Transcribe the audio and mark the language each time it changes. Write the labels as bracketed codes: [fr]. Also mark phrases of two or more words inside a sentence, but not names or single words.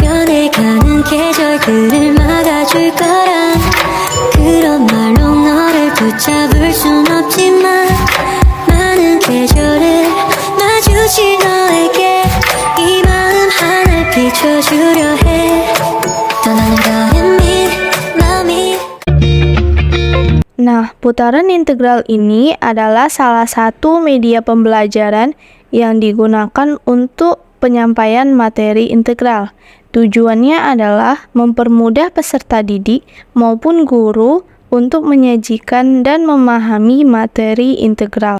[ko] 변해가는 계절들을 막아줄 거란 그런 말로 너를 붙잡을 순 없지만 많은 계절을 마주친 너에게 이 마음 하나 비춰주려 해 떠나는 거는 마음이. [id] Nah, putaran integral ini adalah salah satu media pembelajaran yang digunakan untuk penyampaian materi integral. Tujuannya adalah mempermudah peserta didik maupun guru untuk menyajikan dan memahami materi integral.